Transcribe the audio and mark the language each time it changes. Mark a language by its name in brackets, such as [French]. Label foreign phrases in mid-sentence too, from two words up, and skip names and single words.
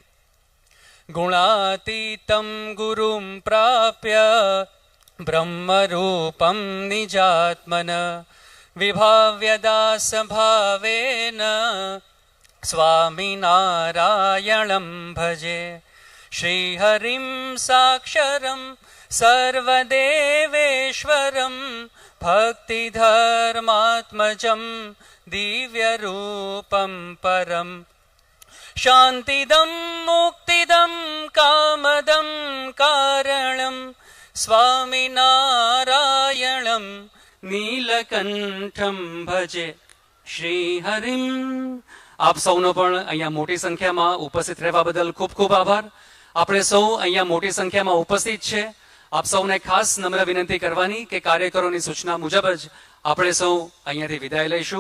[Sanskrit] ગુણાતીતમ ગુરુમ પ્રાપ્ય બ્રહ્મરૂપમ નિજાત્મન વિભાવ્યદાસ ભાવેન સ્વામિનારાયણમ ભજે. શ્રીહરિમ સાક્ષરમ સર્વદેવેશ્વરમ भक्तिधर्मात्मजं दिव्यरूपं परं शान्तिदं मुक्तिदं कामदं कारणं स्वामिनारायणं નીલકંઠમ ભજે શ્રી હરિમ. [Gujarati] આપ સૌનો પણ અહીંયા મોટી સંખ્યામાં ઉપસ્થિત રહેવા બદલ ખૂબ ખૂબ આભાર. આપણે સૌ અહીંયા મોટી સંખ્યામાં ઉપસ્થિત છે. આપ સૌને ખાસ નમ્ર વિનંતી કરવાની કે કાર્યકરોની સૂચના મુજબ જ આપણે સૌ અહીંયાથી વિદાય લઈશું.